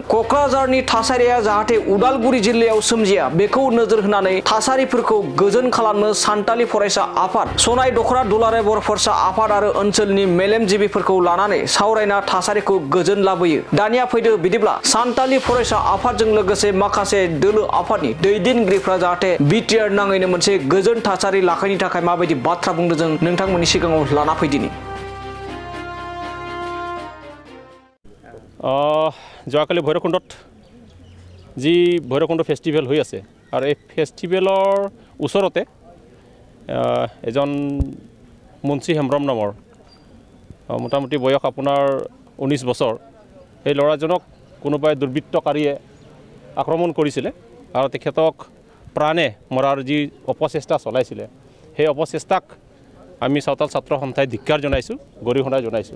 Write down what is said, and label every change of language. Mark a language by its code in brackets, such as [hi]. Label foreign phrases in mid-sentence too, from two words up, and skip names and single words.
[brx] क'क्राझारनि थासारिया जाहाथे उदालगुरि जिल्लायाव सोमजिया बेखौ नोजोर होनानै थासारिफोरखौ गोजोन खालामनो सान्थालि फरायसा आफाद, सनाय दख'रा दुलाराय बर' फरायसा आफाद आरो ओनसोलनि मेलेमजिबिफोरखौ लानानै सावरायना थासारिखौ गोजोन लाबोयो। दानिया फैदो बिदिब्ला सान्थालि फरायसा आफादजों लोगोसे माखासे दोलो आफादनि दैदेनगिरिफ्रा जाहाथे बिटिआर नाङैनो मोनसे गोजोन थासारि लाखिनो थाखाय माबायदि बाथ्रा बुंदों जों नोंथांमोननि सिगाङाव लाना फैदिनि। [as] যোৱাকালি ভৈৰৱকুণ্ডত যি ভৈৰৱকুণ্ড ফেষ্টিভেল হৈ আছে আৰু এই ফেষ্টিভেলৰ ওচৰতে এজন মুনসি হেম্ব্ৰম নামৰ মোটামুটি বয়স আপোনাৰ 19 বছৰ, সেই ল'ৰাজনক কোনোবাই দুৰ্বৃত্তকাৰীয়ে আক্ৰমণ কৰিছিলে আৰু তেখেতক প্ৰাণে মৰাৰ যি অপচেষ্টা চলাইছিলে সেই অপচেষ্টাক আমি সাঁওতাল ছাত্ৰ সন্থাই ধিক্কাৰ জনাইছোঁ, গৰিহণা জনাইছোঁ।